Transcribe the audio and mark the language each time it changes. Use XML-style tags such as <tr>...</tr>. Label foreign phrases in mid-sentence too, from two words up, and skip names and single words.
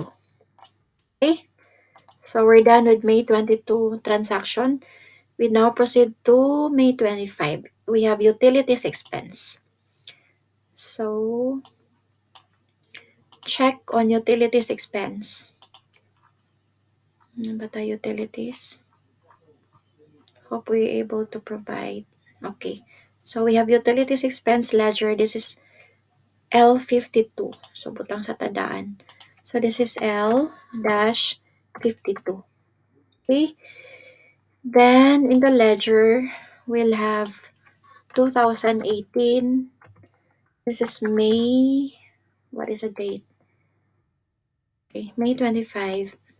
<en>Okay? So we're done with May 22 transaction. We now proceed to May 25. we have utilities expense. So, check on utilities expense.</en> <tl>Ano ba tayo utilities?</tl> <en>Hope we're able to provide. Okay. So, we have utilities expense ledger. This is L52. So,</en> <hil>butang sa tadaan.</hil> <en>So, this is L-52. Okay. Then, in the ledger, we'll have 2018. This is May. What is the date? Okay, May 25.</en>